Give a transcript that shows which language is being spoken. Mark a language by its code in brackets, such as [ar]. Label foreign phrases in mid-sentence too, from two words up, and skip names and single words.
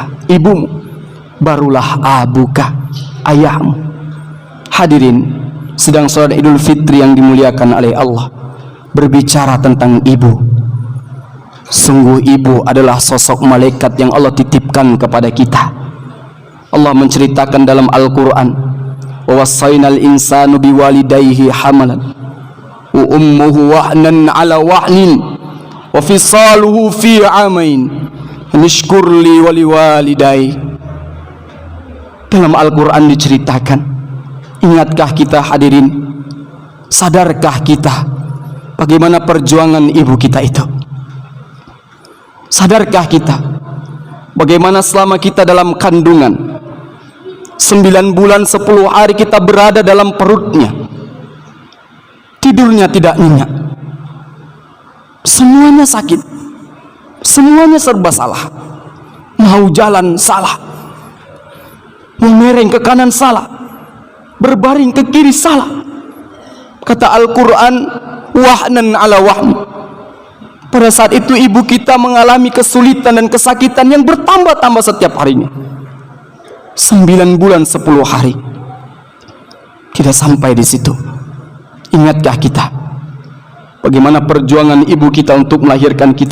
[id] Ibumu. Barulah abuka, ayahmu. Hadirin sidang salat Idul Fitri yang dimuliakan oleh Allah, berbicara tentang ibu. Sungguh ibu adalah sosok malaikat yang Allah titipkan kepada kita. Allah menceritakan dalam Al-Quran, [ar] "ووصينا الإنسان بوالديه حملا وأمه وهنا على وهن وفصاله في عامين أن اشكر لي ولوالديك." [id] Dalam Al-Quran diceritakan, ingatkah kita hadirin, sadarkah kita bagaimana perjuangan ibu kita itu? Sadarkah kita bagaimana selama kita dalam kandungan 9 bulan 10 hari kita berada dalam perutnya, tidurnya tidak nyenyak, semuanya sakit, semuanya serba salah, mau jalan salah, mau mereng ke kanan salah, berbaring ke kiri salah. Kata Al-Quran, [ar] وهنا على وهن. [id] Pada saat itu ibu kita mengalami kesulitan dan kesakitan yang bertambah-tambah setiap harinya. 9 bulan 10 hari. Tidak sampai di situ. Ingatkah kita bagaimana perjuangan ibu kita untuk melahirkan kita?